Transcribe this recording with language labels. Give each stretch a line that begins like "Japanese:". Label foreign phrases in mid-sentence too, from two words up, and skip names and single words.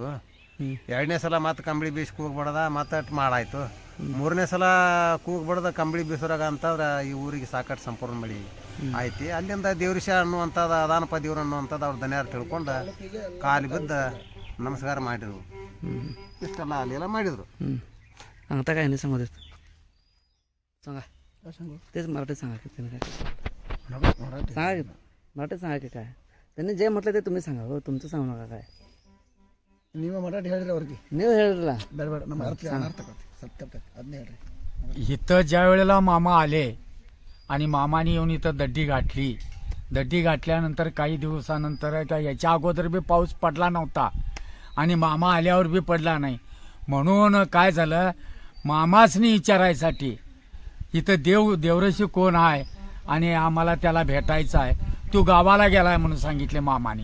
Kannada: 2ನೇ ಸಲ ಮತ್ತೆ ಕಂಬಳಿ ಬೀಸಿ ಕೂಗು ಬಡ್ದ, ಮತ್ತೆ ಮಾಡಾಯಿತು. 3ನೇ ಸಲ ಕೂಗು ಬಡ್ದ ಕಂಬಳಿ ಬೀಸೋರಾಗ ಅಂತಂದ್ರೆ ಈ ಊರಿಗೆ ಸಾಕಷ್ಟು ಸಂಪೂರ್ಣ ಮಳೆ ಆಯ್ತು. ಅಲ್ಲಿಂದ ದೇವ್ರಿಷ ಅನ್ನುವಂಥದ್ದು ಅದಾನಪ್ಪ ದೇವ್ರು ಅನ್ನುವಂಥದ್ದು ಅವ್ರು ದನಿಯಾರು ತಿಳ್ಕೊಂಡು ಕಾಲು ಬಿದ್ದು ನಮಸ್ಕಾರ ಮಾಡಿದ್ರು. ಇಷ್ಟೆಲ್ಲ ಅಲ್ಲೆಲ್ಲ ಮಾಡಿದರು.
Marathi: सांगता काय नाही सांगत सांगा, तेच मराठीत सांगा की त्यांनी काय सांगा की मराठीत सांगा की काय त्यांनी जे म्हटलं ते तुम्ही सांगा. हो, तुमचं सांगू नका काय.
Kannada: ನೀವು ಮರಾಠಿ ಹೇಳಿದ್ರೆ ಅವ್ರಿಗೆ ನೀವು ಹೇಳಿರಲ್ಲ, ಬೇಡ ಬೇಡ, ನಮ್ಮ ಅರ್ಥ ಅದನ್ನೇ ಹೇಳ್ರಿ.
Marathi: इथं ज्या वेळेला मामा आले आणि मामाने येऊन इथं दड्डी घातल्यानंतर काही दिवसानंतर याच्या अगोदर बी पाऊस पडला नव्हता आणि मामा आल्यावर बी पडला नाही. म्हणून काय झालं, मामासनी विचारायसाठी इथं देवरशी कोण आहे आणि आम्हाला त्याला भेटायचं आहे, तू गावाला गेलाय म्हणून सांगितले मामाने.